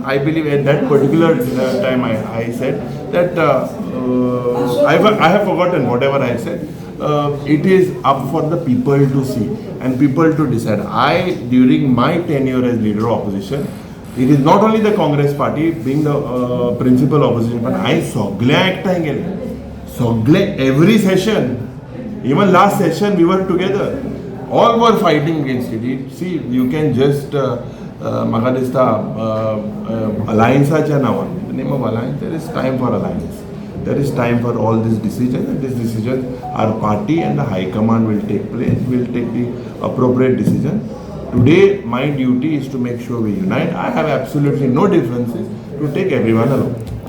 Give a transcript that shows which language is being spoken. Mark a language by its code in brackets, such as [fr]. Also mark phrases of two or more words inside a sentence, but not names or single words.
[en] I believe at that particular time I said that I have forgotten whatever I said. It is up for the people to see and people to decide. During my tenure as leader of opposition, it is not only the Congress party being the principal opposition, but I [mr] सगळ्या एकठांय गेले. [en] सगळे every session. Even last session we were together. All were fighting against it. See, you can just [kok] म्हाका दिसता allianceच्या नावान, [en] in the name of alliance, there is time for alliance. There is time for all these decisions, and these decisions our party and the high command will take the appropriate decision. Today my duty is to make sure we unite. I have absolutely no differences to take everyone along.